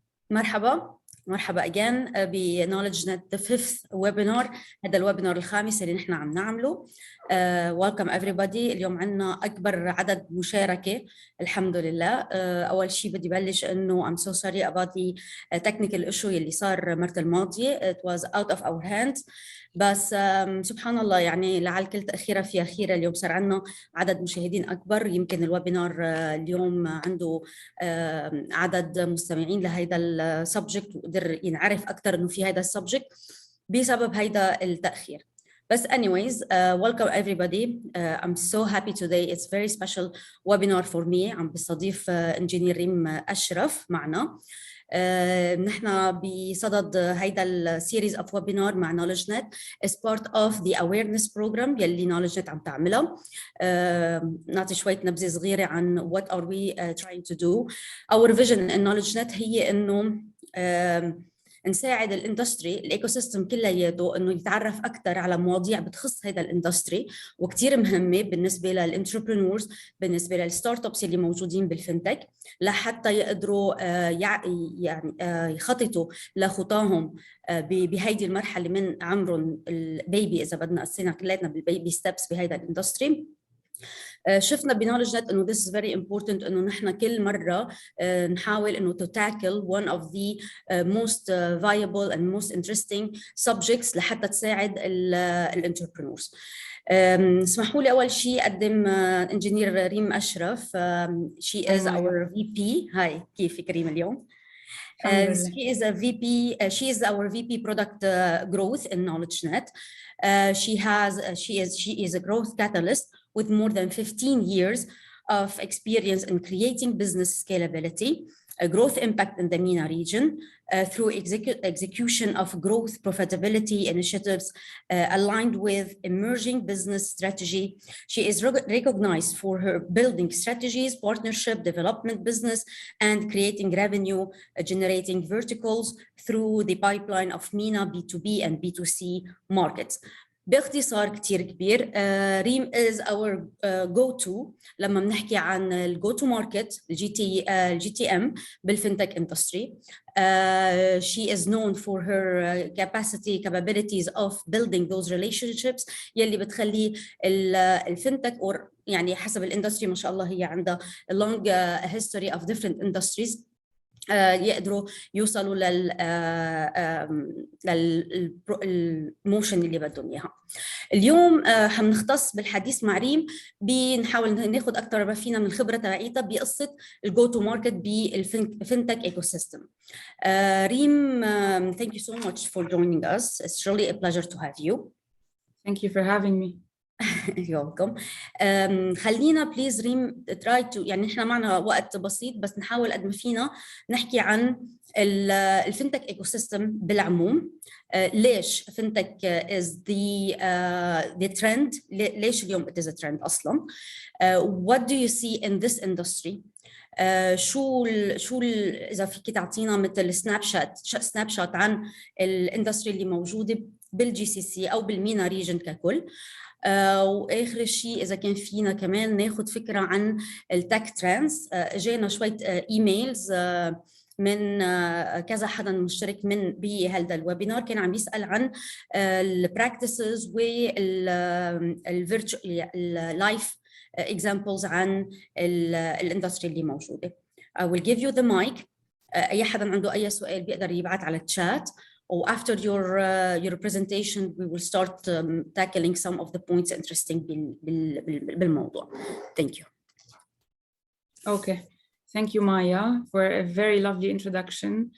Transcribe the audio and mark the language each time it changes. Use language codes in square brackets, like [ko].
[ar] مرحبا [en] again ب KnowledgeNet the fifth webinar. [ar] هذا الويبنار الخامس اللي نحن عم نعمله. [en] Welcome everybody. [ar] اليوم عنا أكبر عدد مشاركة الحمد لله. أول شيء بدي بلش إنه [en] I'm so sorry about the technical issue [ar] اللي صار مرة الماضية. [en] It was out of our hands. [ar] بس سبحان الله يعني لعل كل تأخيرة فيها خيرة. اليوم صار عنا عدد مشاهدين أكبر. يمكن الويبنار اليوم عنده عدد مستمعين لهذا السبجكت وقدر ينعرف أكثر إنه في هذا السبجكت بسبب هذا التأخير. [en] بس anyways, welcome everybody. I'm so happy today. It's very special webinar for me. [ar] عم بستضيف انجينير ريم أشرف معنا. نحن بصدد هيدا السيريز [en] of webinar [ar] مع KnowledgeNet [en] as part of the awareness program [ar] يلي KnowledgeNet عم تعملها. نعطي شوية نبذة صغيرة عن [en] what are we trying to do. Our vision in [ar] KnowledgeNet هي إنه نساعد الاندستري الايكو سيستم كلياته انه يتعرف اكثر على مواضيع بتخص هذا اندستري وكثير مهمه بالنسبه للانتربرينورز، بالنسبه للستارت ابس اللي موجودين بالفinTech، لحتى يقدروا يعني يخططوا لخطاهم بهيدي المرحله من عمرهم البيبي، اذا بدنا قسينا كلياتنا بالبيبي ستيبس بهذا الاندستري. شفنا بكنولجنت انه [en] this is very important [ar] انه نحن كل مره نحاول انه [en] to tackle one of the most viable and most interesting subjects [ar] لحتى تساعد الانتربرينورز. اسمحوا لي اول شيء اقدم انجينير ريم اشرف. [en] she is our VP. [ar] هاي كيفك ريم اليوم؟ [en] She is a VP. She is our VP product growth in KnowledgeNet. She is a growth catalyst with more than 15 years of experience in creating business scalability, a growth impact in the MENA region through execution of growth profitability initiatives aligned with emerging business strategy. She is recognized for her building strategies, partnership, development business, and creating revenue generating verticals through the pipeline of MENA B2B and B2C markets. [ar] باختصار كتير كبير، ريم [en] is our go-to [ar] لما بنحكي عن الجو تو ماركت الجي تي ام بالفinTech industry. [en] She is known for her capabilities of building those relationships [ar] يلي بتخلي الفinTech [en] or [ar] يعني حسب الاندستري ما شاء الله هي عندها [en] a long history of different industries [ar] يقدروا يوصلوا للموشن اللي بدهم اياها. اليوم حنختص بالحديث مع ريم بنحاول ناخذ اكثر ما فينا من الخبره تبعيتها بقصه الجو تو ماركت بالفinTech ايكو سيستم. [en] ريم, thank you so much for joining us. It's really a pleasure to have you. Thank you for having me. You're welcome. [ar] خلينا بليز ريم [en] try to [ar] يعني احنا معنا وقت بسيط بس نحاول قد ما فينا نحكي عن الفinTech ايكو سيستم بالعموم. ليش فinTech [en] is the trend؟ [ar] ليش اليوم [en] it is a trend [ar] اصلا؟ [en] What do you see in this industry؟ [ar] شو اذا فيك تعطينا مثل سناب شوت عن الاندستري اللي موجوده بالجي سي سي او بالمينا ريجن ككل. واخر شيء اذا كان فينا كمان ناخذ فكره عن التك ترندز. اجينا شويه ايميلز من كذا حدا مشترك من بهذا الويبينار كان عم يسال عن البراكتسز والفيرتشوال اللايف examples عن الاندستري اللي موجوده. [en] I will give you the mic. [ar] اي حدا عنده اي سؤال بيقدر يبعث على الشات. [en] Or after your presentation, we will start tackling some of the points interesting بالموضوع. Thank you. Okay, thank you, Maya, for a very lovely introduction.